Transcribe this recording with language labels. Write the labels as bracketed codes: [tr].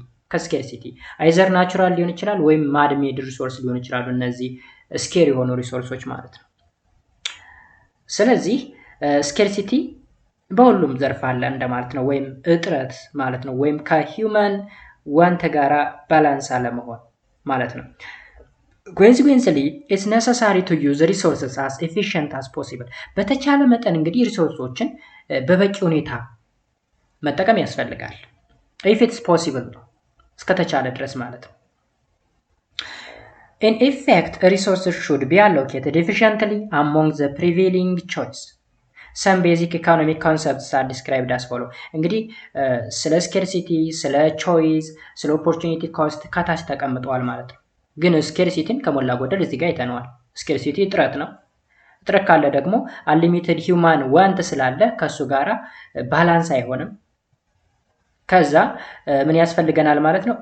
[am] ከስኬርሲቲ አይዘር ናቹራል ሊሆን ይችላል ወይም ማድ ሜድ ሪሶርስ ሊሆን ይችላሉ። እነዚህ ስኬር የሆኑ ሪሶርሶች ማለት ነው። ስለዚህ ስኬርሲቲ በሁሉም ዘርፍ አለ እንደማለት ነው፣ ወይም እጥረት ማለት ነው፣ ወይም ከሂውማን ዋንት ጋራ ባላንስ አለመሆን ማለት ነው። [en] Consequently, it's necessary to use resources as efficient as possible. [am] በተቻለ መጠን እንግዲህ ሪሶርሶችን በበቂ ሁኔታ መጠቀም ያስፈልጋል። [en] if it's possible [am] ነው፣ እስከተቻለ ድረስ ማለት ነው። [en] In effect, resources should be allocated efficiently among the prevailing choice. Some basic economic concepts are described as follow. [am] እንግዲህ ስለ ስኬርሲቲ፣ ስለ ቾይስ፣ ስለ ኦፖርቹኒቲ ኮስት ከታች ተቀምጠዋል ማለት ነው። ግን ስኬርሲቲን ከሞላ ጎደል እዚህ ጋር አይተነዋል። ስኬርሲቲ እጥረት ነው። እጥረት ካለ ደግሞ አንሊሚትድ ሂውማን ዋንት ስላለ ከሱ ጋራ ባላንስ አይሆንም። ከዛ ምን ያስፈልገናል ማለት ነው?